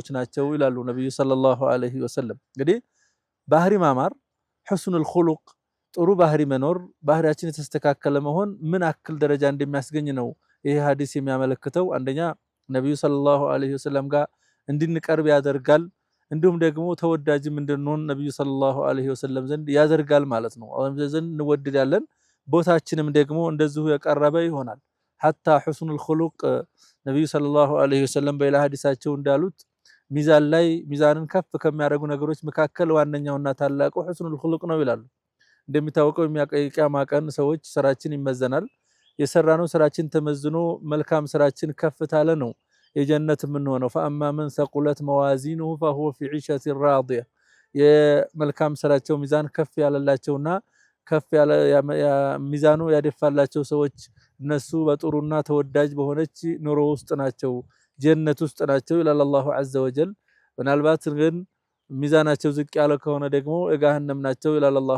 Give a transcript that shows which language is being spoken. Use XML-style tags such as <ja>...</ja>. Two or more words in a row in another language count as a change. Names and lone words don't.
<am>ናቸው ይላሉ ነብዩ</am> <ar>صلى الله عليه وسلم</ar> <am>እንግዲህ ባህሪ ማማር</am> <ar>حسن الخلق</ar> <am>ጥሩ ባህሪ መኖር ባህሪያችን የተስተካከለ መሆን ምን አክል ደረጃ እንደሚያስገኝ ነው ይሄ ሐዲስ የሚያመለክተው አንደኛ ነብዩ</am> <ar>صلى الله عليه وسلم</ar> <am>ጋር እንድንቀርብ ያደርጋል እንዲሁም ደግሞ ተወዳጅም እንድንሆን ነብዩ</am> <ar>صلى الله عليه وسلم</ar> <am>ዘንድ ያደርጋል ማለት ነው አሁን ዘንድ እንወደዳለን ቦታችንም ደግሞ እንደዚሁ የቀረበ ይሆናል</am> <ar>حتى حسن الخلق</ar> <am>ነብዩ</am> <ar>صلى الله عليه وسلم</ar> <am>በሌላ ሐዲሳቸው እንዳሉት ሚዛን ላይ ሚዛንን ከፍ ከሚያደርጉ ነገሮች መካከል ዋነኛውና ታላቁ</am> <ar>حسن الخلق</ar> <am>ነው ይላሉ እንደሚታወቀው የሚያቀይቂያማ ቀን ሰዎች ስራችን ይመዘናል የሰራነው ስራችን ተመዝኖ መልካም ስራችን ከፍ ታለ ነው የጀነት ምንሆነው</am> <ar>فاما من ثقلت موازينه فهو في عيشة راضية</ar> <am>የመልካም ስራቸው ሚዛን ከፍ ያለላቸውና ከፍ ያለ ሚዛኑ ያደፋላቸው ሰዎች እነሱ በጥሩና ተወዳጅ በሆነች ኑሮ ውስጥ ናቸው ጀነት ውስጥ ናቸው ይላል</am> <ar>الله عز وجل</ar> <am>ምናልባት ግን ሚዛናቸው ዝቅ ያለ ከሆነ ደግሞ የገሃነም ናቸው ይላል አላሁ</am>